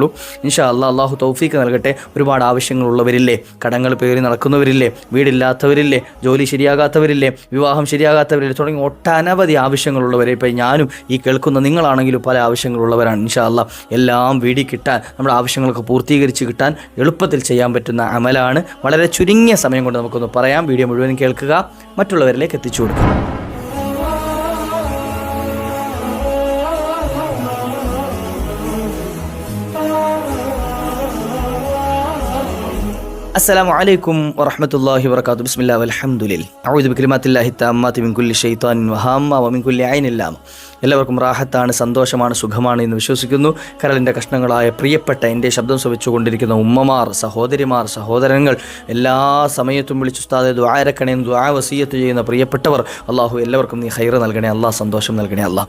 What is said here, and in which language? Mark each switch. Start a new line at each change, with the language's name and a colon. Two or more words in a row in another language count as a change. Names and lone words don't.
Arabic: إن شاء الله
Malayalam: അള്ളാഹു തൗഫീക്ക് നൽകട്ടെ. ഒരുപാട് ആവശ്യങ്ങളുള്ളവരില്ലേ, കടങ്ങൾ പേറി നടക്കുന്നവരില്ലേ, വീടില്ലാത്തവരില്ലേ, ജോലി ശരിയാകാത്തവരില്ലേ, വിവാഹം ശരിയാകാത്തവരില്ലേ, തുടങ്ങി ഒട്ടനവധി ആവശ്യങ്ങളുള്ളവരെ. ഇപ്പം ഞാനും ഈ കേൾക്കുന്ന നിങ്ങളാണെങ്കിലും പല ആവശ്യങ്ങളുള്ളവരാണ്.
Arabic: إن شاء الله
Malayalam: എല്ലാം വീടി കിട്ടാൻ, നമ്മുടെ ആവശ്യങ്ങളൊക്കെ പൂർത്തീകരിച്ച് കിട്ടാൻ എളുപ്പത്തിൽ ചെയ്യാൻ പറ്റുന്ന അമലാണ്. വളരെ ചുരുങ്ങിയ സമയം കൊണ്ട് നമുക്കൊന്ന് പറയാം. വീഡിയോ മുഴുവൻ കേൾക്കുക, മറ്റുള്ളവരിലേക്ക് എത്തിച്ചു കൊടുക്കുക.
Arabic: السلام عليكم ورحمة الله وبركاته. بسم الله والحمد لله. أعوذ بكلمات الله التامات من كل شيطان وهامة ومن كل عين لامة.
Malayalam: എല്ലാവർക്കും റാഹത്താണ്, സന്തോഷമാണ്, സുഖമാണ് എന്ന് വിശ്വസിക്കുന്നു. കരളിൻ്റെ കഷ്ണങ്ങളായ പ്രിയപ്പെട്ട എൻ്റെ ശബ്ദം ശ്രവിച്ചുകൊണ്ടിരിക്കുന്ന ഉമ്മമാർ, സഹോദരിമാർ, സഹോദരങ്ങൾ, എല്ലാ സമയത്തും വിളിച്ച് ഉസ്താദെ ദുആരക്കണേന്ന് ദുആ വസിയത്ത് ചെയ്യുന്ന പ്രിയപ്പെട്ടവർ, അള്ളാഹു എല്ലാവർക്കും നീ ഖൈർ നൽകണേ അല്ലാഹ്, സന്തോഷം നൽകണേ അല്ലാഹ്.